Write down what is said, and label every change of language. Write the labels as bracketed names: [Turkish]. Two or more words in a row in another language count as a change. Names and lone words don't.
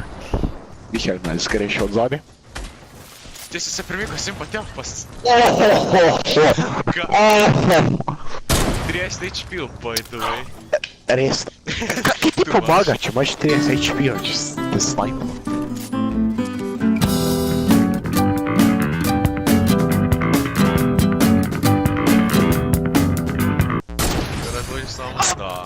[Slovenian] Mihajl me zgreš od zadnje. Ti si se premikal sem pa tja, pa si... 30 HP, [English] by the way. [Slovenian] Res. Kaj ti pomaga, če imaš 30 HP, če te snajpamo? Razloži samo, da...